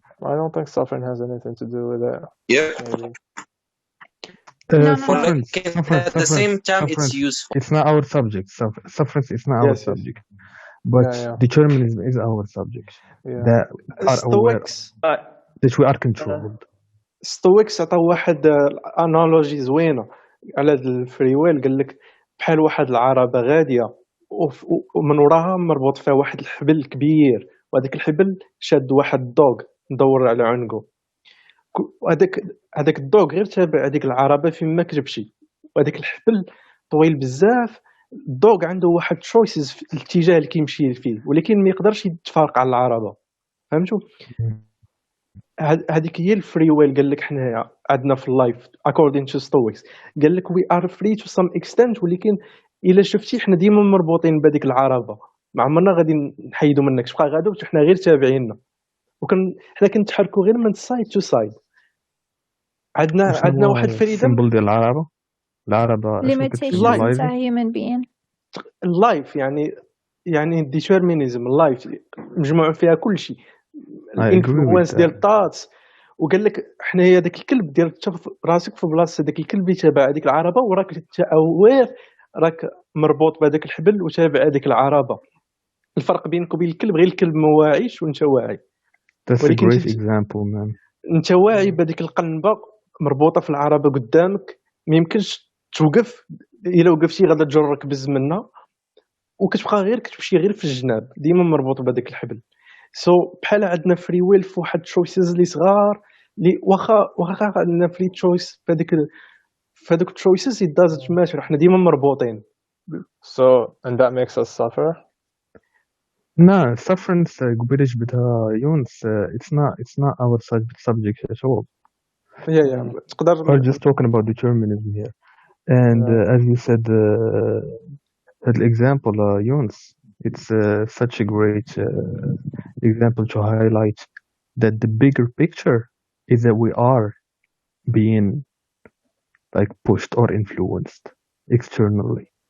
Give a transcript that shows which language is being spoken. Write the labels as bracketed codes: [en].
[en] I don't think suffering has anything to do with it. Yeah. Maybe. Sufferance, At the same time, it's useful. It's not our subject. Sufferance is not our subject. But determinism is our subject. That are aware that we are controlled. [ar] ستويكس عطاو واحد انالوجي زوينه على هاد الفري ويل. قال لك بحال واحد العربه غاديه ومن وراها مربوط فيها واحد الحبل كبير، وهذاك الحبل شاد واحد الدوغ مدور على عنقه. هذاك الدوغ غير تابع هذيك العربه فين ما كتمشي، وهذاك الحبل طويل بزاف. الدوغ عنده واحد تشويسز في الاتجاه اللي كيمشي فيه، ولكن ما يقدرش يتفارق على العربه. فهمتوا؟ هذيك هي الفري ويل. قال لك حنايا عندنا في اللايف [en] according to Stoics، [ar] قال لك [en] we are free to some extent، [ar] ولكن الا شفتي حنا ديما مربوطين بهذيك العربه، ما عمرنا غادي نحيدوا منك، تبقى غادا وحنا غير تابعيننا، حنا كنتحركوا غير من سايد تو سايد. عندنا واحد فريدم. السيمبل ديال العربه limitation تاع human being. اللايف يعني determinism اللايف مجموع فيها كل شيء، الانفلونس ديال الطاتس. وقال لك حنايا داك الكلب ديال راسك في بلاصه داك الكلب يتابع هذيك العربه، وراك تاوير راك مربوط بهذاك الحبل وتابع هذيك العربه. الفرق بينك وبين الكلب غير الكلب ما واعيش وانت واعي. ولكن انت واعي بهذيك القنبه مربوطه في العربه قدامك، ما يمكنش توقف، الا وقفتي غادا تجرك بز منها، وكتبقى غير كتمشي غير في الجناب ديما مربوط بهذاك الحبل. بحال عندنا فري ويل في واحد تشويسز اللي صغار، اللي واخا عندنا فري تشويس في هذوك التشويسز [en] it doesn't matter، [ar] حنا ديما مربوطين. [en] And that makes us suffer. No, sufferance [ar] قبيله جبتها يونس. [en] It's not our subject at all. Yeah. We're just talking about determinism here. And as you said, the example Yunus, it's such a great example to highlight that the bigger picture is that we are being like pushed or influenced externally.